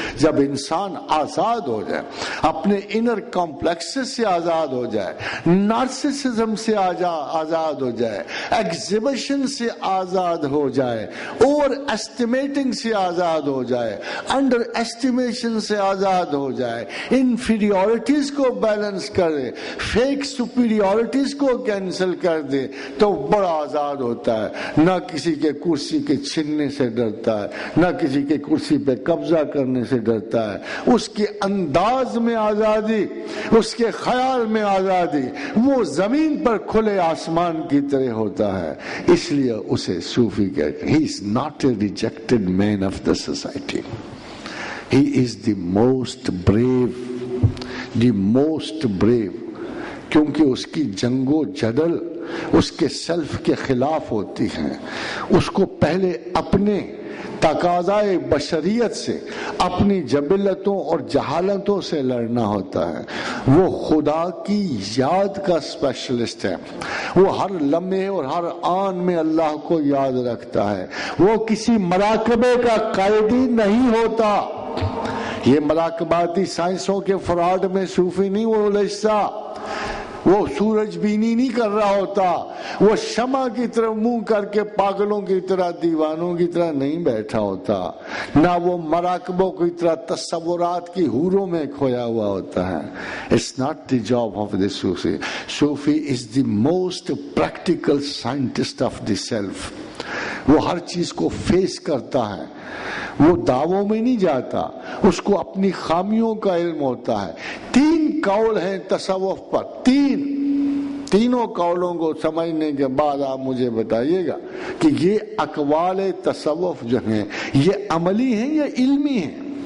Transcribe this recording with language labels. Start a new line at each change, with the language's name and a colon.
Urdu: جب انسان آزاد ہو جائے، اپنے انر کمپلیکسز سے آزاد ہو جائے، نارسسزم سے آزاد ہو جائے، ایگزیبیشن سے آزاد ہو جائے، اوور ایسٹیمیٹنگ سے آزاد ہو جائے، انڈر ایسٹیمیشن سے آزاد ہو جائے، انفیریورٹیز کو بیلنس کرے، فیک سپیریورٹیز کو کینسل کر دے، تو بڑا آزاد ہوتا ہے. نہ کسی کے کرسی کے چھیننے سے ڈرتا ہے، نہ کسی کے کرسی پہ قبضہ کرنے سے ڈرتا ہے. اس کے انداز میں آزادی، اس کے خیال میں آزادی، وہ زمین پر کھلے آسمان کی طرح ہوتا ہے. اس لیے اسے صوفی کہتے ہیں.
English: He is not a rejected man of the society. He is the most brave, the most brave.
Urdu: کیونکہ اس کی جنگ و جدل اس کے سیلف کے خلاف ہوتی ہیں. اس کو پہلے اپنے تقاضائے بشریت سے، اپنی جبلتوں اور جہالتوں سے لڑنا ہوتا ہے. وہ خدا کی یاد کا اسپیشلسٹ ہے. وہ ہر لمحے اور ہر آن میں اللہ کو یاد رکھتا ہے. وہ کسی مراقبے کا قائدی نہیں ہوتا. یہ مراقباتی سائنسوں کے فراڈ میں صوفی نہیں وہ الجھتا. وہ سورج بینی نہیں کر رہا ہوتا. وہ شمع کی طرح منہ کر کے پاگلوں کی طرح، دیوانوں کی طرح نہیں بیٹھا ہوتا. نہ وہ مراقبوں کی طرح تصورات کی حوروں میں کھویا ہوا ہوتا ہے.
English: It's not the job of the Sufi. Sufi is the most practical scientist of the self.
Urdu: وہ ہر چیز کو فیس کرتا ہے. وہ دعووں میں نہیں جاتا. اس کو اپنی خامیوں کا علم ہوتا ہے. 3 قول ہیں تصوف پر. تینوں قولوں کو سمجھنے کے بعد آپ مجھے بتائیے گا کہ یہ اقوال تصوف جو ہیں یہ عملی ہیں یا علمی ہیں.